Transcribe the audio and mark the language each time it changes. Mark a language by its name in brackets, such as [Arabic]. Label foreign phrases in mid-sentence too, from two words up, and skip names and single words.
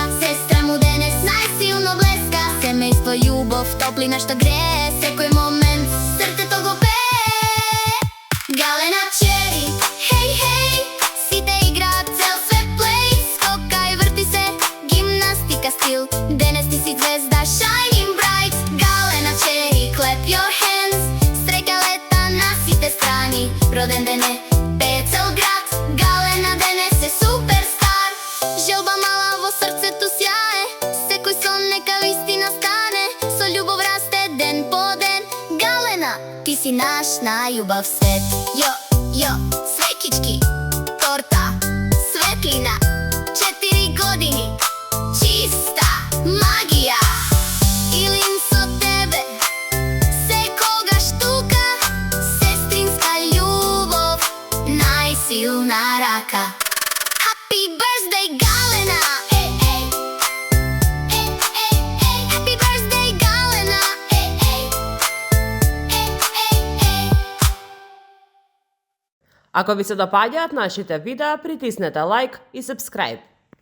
[Macedonian] Сестра му денес најсилно блеска. Семејство, љубов, топлина што грее. Секој момент срцето го пее. Галена чери, хеј, хеј. Сите играат цел свет плей. Скока и врти се, гимнастика стил. Денес ти си звезда, [English] shining bright. Галена чери, clap your hands. [Macedonian] Среќа лета на сите страни. Роден ден е, пее цел град. Галена денес е суперстар. Желба мала во срцето сјае. Секој сон нека вистина стане. Со љубов расте ден по ден. Галена, ти си наш најубав свет. Јо, јо, свекички, торта, светлина. 4 години, чиста магија. Илин со тебе, секогаш тука. Сестринска љубов, најсилна рака. [English] Happy birthday, Галена! Happy birthday, Галена! [Macedonian] Ако ви се допаѓаат нашите видеа, притиснете лайк и subscribe.